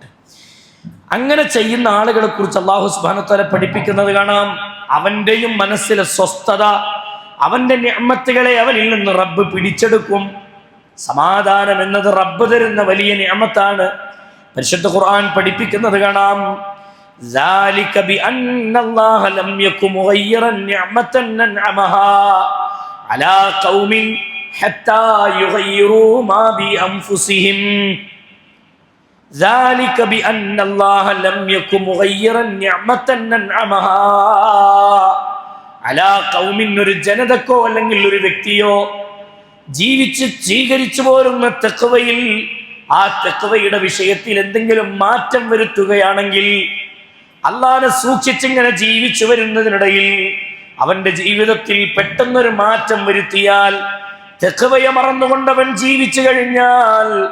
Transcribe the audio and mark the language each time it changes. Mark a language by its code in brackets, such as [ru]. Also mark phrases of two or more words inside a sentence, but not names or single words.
[ml] അങ്ങനെ ചെയ്യുന്ന ആളുകളെ കുറിച്ച് അള്ളാഹു [ar] سبحانه وتعالى [ml] പഠിപ്പിക്കുന്നത് കാണാം. അവൻ്റെയും മനസ്സിലെ സ്വസ്ഥത, അവൻ്റെ നിഅമത്തുകളെ അവനിൽ നിന്ന് റബ്ബ് പിടിച്ചെടുക്കും. സമാധാനം എന്നത് റബ്ബ് തരുന്ന വലിയ നിഅമത്താണ്. പരിശുദ്ധ ഖുർആൻ പഠിപ്പിക്കുന്നത് കാണാം. [ar] ذَلِكَ بِأَنَّ اللَّهَ لَمْ يَكُنْ مُغَيِّرًا نِعْمَةً أَنْعَمَهَا عَلَى قَوْمٍ حَتَّى يُغَيِّرُوا مَا بِأَنفُسِهِمْ. ذلك بأن الله لم يكن مغيرا نعمة أنعمها على قوم. [ml] ഒരു ജനതക്കോ അല്ലെങ്കിൽ ഒരു വ്യക്തിയോ ജീവിച്ച് സ്വീകരിച്ചു പോരുന്ന തഖ്വയിൽ ആ തഖ്വയുടെ വിഷയത്തിൽ എന്തെങ്കിലും മാറ്റം വരുത്തുകയാണെങ്കിൽ, അള്ളാഹനെ സൂക്ഷിച്ചിങ്ങനെ ജീവിച്ചു വരുന്നതിനിടയിൽ അവന്റെ ജീവിതത്തിൽ പെട്ടെന്നൊരു മാറ്റം വരുത്തിയാൽ, തഖ്വയെ മറന്നുകൊണ്ടവൻ ജീവിച്ചു കഴിഞ്ഞാൽ,